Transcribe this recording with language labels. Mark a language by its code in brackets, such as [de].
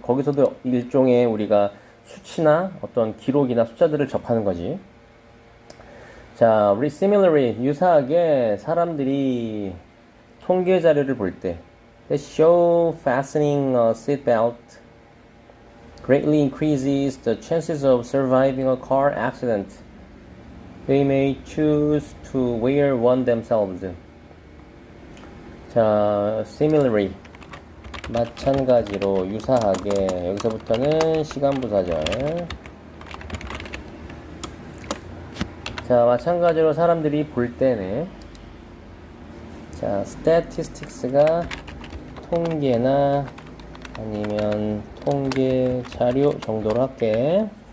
[ko] 거기서도 일종의 우리가 수치나 어떤 기록이나 숫자들을 접하는 거지. [en] 자, 우리 similarly [ko] 유사하게 사람들이 통계 자료를 볼 때 [en] The show fastening a seatbelt greatly increases the chances of surviving a car accident. They may choose to wear one themselves. [ko] 자, similarly 마찬가지로 유사하게 여기서부터는 시간부사절 자, 마찬가지로 사람들이 볼 때네. 자, statistics가 통계나 아니면 통계 자료 정도로 할게.